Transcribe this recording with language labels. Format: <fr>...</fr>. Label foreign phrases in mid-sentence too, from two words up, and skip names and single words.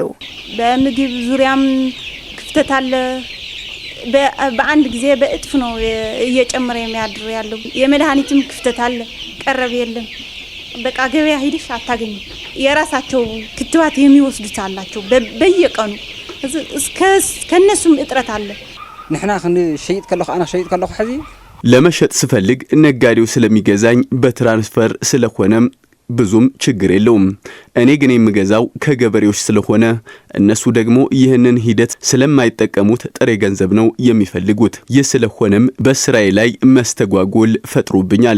<am>በምግብ ዙሪያም ክፍተት አለ። በአንድ ጊዜ በእጥፍ ነው እየጨመረ የሚያድር ያለው። የመድኃኒትም ክፍተት አለ። ቀረብ የለም። በቃ ገበያ ሄድሽ አታገኙ። የራሳቸው ክትባት የሚወስዱት አላቸው በየቀኑ ከነሱም እጥረት አለ።</am> <ti>ንሕና ክንሸይጥ ከለኹ አና ሸይጥ ከለኹ ሕዚ</ti> <am>ለመሸጥ ስፈልግ ነጋዴው ስለሚገዛኝ በትራንስፈር ስለሆነም ብዙም ችግር የለውም። እኔ ግን የምገዛው ከገበሬዎች ስለሆነ እነሱ ደግሞ ይህንን ሂደት ስለማይጠቀሙት ጥሬ ገንዘብ ነው የሚፈልጉት። ይህ ስለሆነም በስራዬ ላይ መስተጓጎል ፈጥሮብኛል።</am>